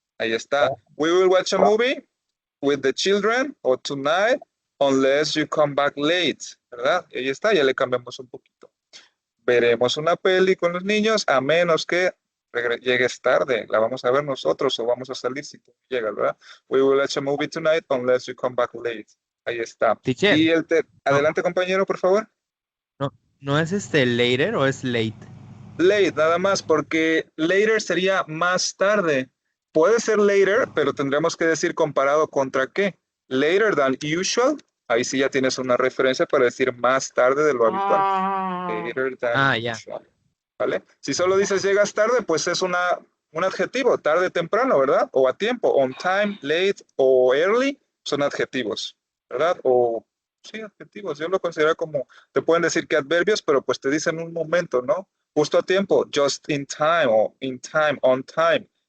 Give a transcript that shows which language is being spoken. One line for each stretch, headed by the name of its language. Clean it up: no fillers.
Spanish: Ahí está.
English: We will watch a movie with the children or tonight unless you come back late, ¿verdad?
Spanish: Y ahí está, ya le cambiamos un poquito. Veremos una peli con los niños a menos que llegues tarde. La vamos a ver nosotros o vamos a salir si tú llegas, ¿verdad?
English: We will watch a movie tonight unless you come back late.
Spanish: Ahí está.
English: Teacher.
Spanish: Y adelante, compañero, por favor. ¿No es later o es late? Late, nada más, porque later sería más tarde. Puede ser later, pero tendremos que decir comparado contra qué.
English: Later than usual.
Spanish: Ahí sí ya tienes una referencia para decir más tarde de lo habitual.
English: Later than
Spanish: ya.
English: usual.
Spanish: ¿Vale? Si solo dices llegas tarde, pues es un adjetivo, tarde, temprano, ¿verdad? O a tiempo,
English: on time, late o early,
Spanish: son adjetivos, ¿verdad? O sí, adjetivos. Yo lo considero como, te pueden decir que adverbios, pero pues te dicen un momento, ¿no? Justo a tiempo,
English: just in time o in time, on time.